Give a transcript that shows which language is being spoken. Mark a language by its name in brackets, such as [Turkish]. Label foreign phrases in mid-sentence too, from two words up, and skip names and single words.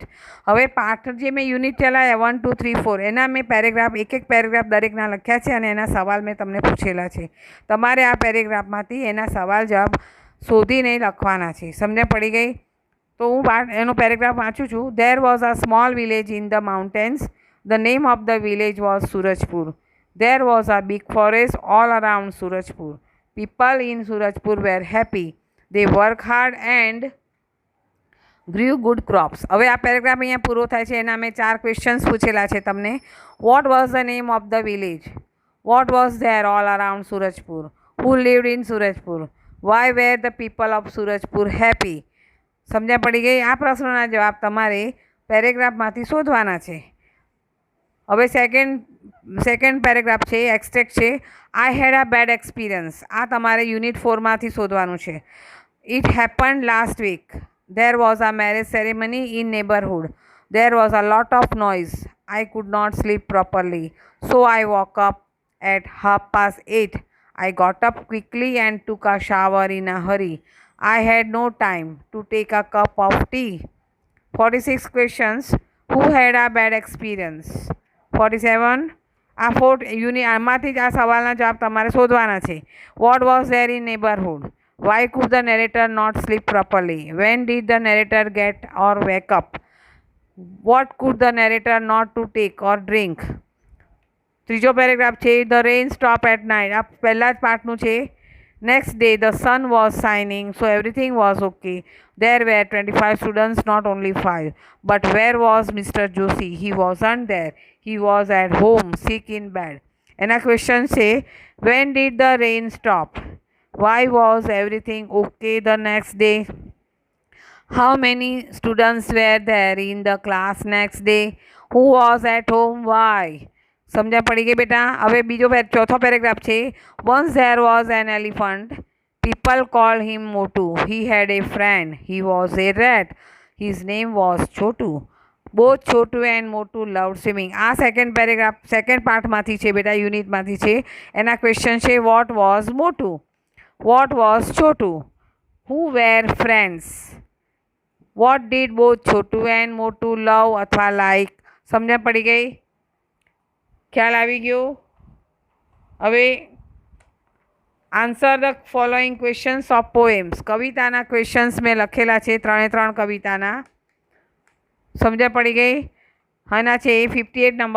[Gujarati] હવે પાઠ જે મેં યુનિટ ચલાવ્યા 1, 2, 3, 4 એના મેં પેરેગ્રાફ એક પેરેગ્રાફ દરેકના લખ્યા છે અને એના સવાલ મેં તમને પૂછેલા છે. તમારે આ પેરેગ્રાફમાંથી એના સવાલ જવાબ શોધીને લખવાના છે. સમજણ પડી ગઈ? તો હું એનો પેરેગ્રાફ વાંચું છું. [English] There was a small village in the mountains. The name of the village was Surajpur. There was a big forest all around Surajpur. People in Surajpur were happy. They worked hard and grew good crops. [Gujarati] હવે આ પેરેગ્રાફ અહીંયા પૂરો થાય છે. એના મેં 4 ક્વેશ્ચન્સ પૂછેલા છે તમને. [English] What was the name of the village? What was there all around Surajpur? who lived in Surajpur? Why were the people of Surajpur happy? [Gujarati] સમજ્યા પડી ગઈ? આ પ્રશ્નોના જવાબ તમારે પેરેગ્રાફમાંથી શોધવાના છે. હવે [English] second paragraph [Gujarati] છે, એક્સટ્રેક્ટ છે. [English] I had a bad experience. [Gujarati] આ તમારે યુનિટ 4માંથી શોધવાનું છે. [English] It happened last week. There was a marriage ceremony in neighborhood. There was a lot of noise. I could not sleep properly. So I woke up at 8:30. I got up quickly and took a shower in a hurry. I had no time to take a cup of tea. 46 questions. Who had a bad experience? 47. [Gujarati] આ આમાંથી જ આ સવાલના જવાબ તમારે શોધવાના છે. [English] What was there in neighborhood? Why could the narrator not sleep properly? When did the narrator get or wake up? What could the narrator not to take or drink? [Gujarati] ત્રીજો પેરેગ્રાફ છે, [English] The rain stopped at night. [Gujarati] આ પહેલા જ પાઠનું છે. [English] Next day the sun was shining, so everything was okay. There were 25 students, not only 5. But where was Mr. Joshi? He wasn't there. He was at home, sick in bed. એના ક્વેશ્ચન છે, When did the rain stop? Why was everything okay the next day? How many students were there in the class next day? Who was at home? Why? [Gujarati] સમજ્યા પડી ગઈ બેટા? હવે ચોથો પેરેગ્રાફ છે. [English] Once there was an elephant. People called him Motu. He had a friend. He was a rat. His name was Chotu. Both Chotu and Motu loved swimming. [Gujarati] આ સેકન્ડ પાર્ટમાંથી છે બેટા, યુનિટમાંથી છે. એના ક્વેશ્ચન છે, [English] What was Motu? What was Chotu? Who were friends? What did both Chotu and Motu love અથવા like? [Gujarati] સમજ્યા પડી ગઈ? ખ્યાલ આવી ગયો? [English] હવે Answer the following questions of poems. [Gujarati] કવિતાના ક્વેશ્ચન્સ મેં લખેલા છે, 3 કવિતાના. સમજ્યા પડી ગઈ? આના છે 58 નંબર.